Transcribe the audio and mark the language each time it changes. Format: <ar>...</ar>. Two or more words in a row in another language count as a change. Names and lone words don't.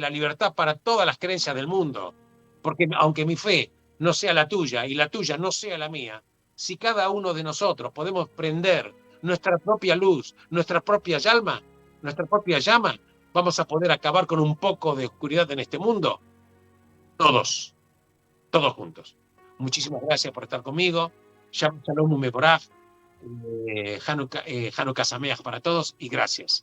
<es>la libertad para todas las creencias del mundo, porque aunque mi fe no sea la tuya y la tuya no sea la mía, si cada uno de nosotros podemos prender nuestra propia luz, nuestra propia llama, vamos a poder acabar con un poco de oscuridad en este mundo, todos juntos. Muchísimas gracias por estar conmigo.</es> <he>שלום ומבורך. חנוכה שמח</he> <es>para todos y gracias.</es>